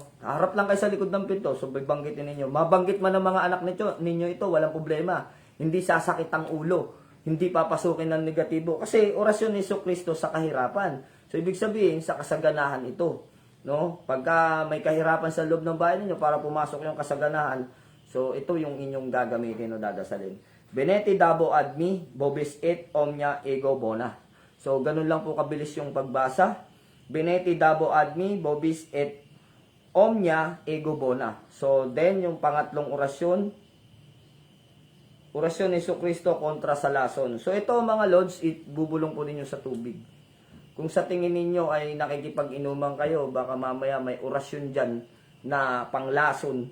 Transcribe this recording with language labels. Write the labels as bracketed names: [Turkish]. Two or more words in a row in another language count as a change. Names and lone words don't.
[Filipino] Harap lang kayo sa likod ng pinto, so banggitin ninyo. Mabanggit man ng mga anak ninyo ito, walang problema. Hindi sasakit ang ulo. Hindi papasukin ng negatibo. Kasi orasyon ni Jesucristo sa kahirapan. So, ibig sabihin, sa kasaganahan ito. No? Pagka may kahirapan sa loob ng bahay ninyo para pumasok yung kasaganahan, so ito yung inyong gagamitin o dadasalin. [Latin] Beneti dabo admi, bobis et omnia ego bona. [Filipino] So, ganun lang po kabilis yung pagbasa. [Latin] Beneti dabo admi, bobis et omnia ego bona. [Filipino] So, then, yung pangatlong orasyon ni Jesucristo kontra sa lason. So, ito mga lods, bubulong po ninyo sa tubig. Kung sa tingin ninyo ay nakikipag-inuman kayo, baka mamaya may orasyon dyan na panglason.